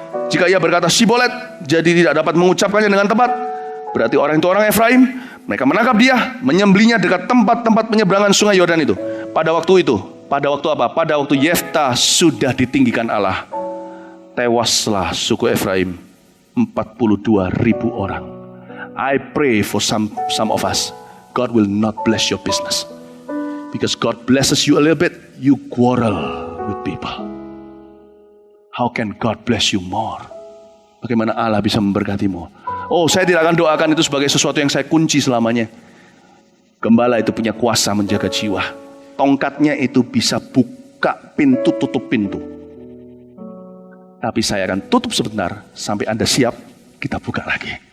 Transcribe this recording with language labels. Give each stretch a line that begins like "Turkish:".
Indonesian: Jika ia berkata Shibolet, jadi tidak dapat mengucapkannya dengan tepat, berarti orang itu orang Efraim. Mereka menangkap dia, menyembelihnya dekat tempat-tempat penyeberangan sungai Yordan itu. Pada waktu apa? Pada waktu Yeftah sudah ditinggikan Allah. tewaslah suku Efraim 42.000 orang.
English: I pray for some of us, God will not bless your business. Because God blesses you a little bit, you quarrel with people. How can God bless you more?
Indonesian: Bagaimana Allah bisa memberkatimu? Oh, saya tidak akan doakan itu sebagai sesuatu yang saya kunci selamanya. Gembala itu punya kuasa menjaga jiwa. Tongkatnya itu bisa buka pintu, tutup pintu. Tapi saya akan tutup sebentar, sampai Anda siap, kita buka lagi.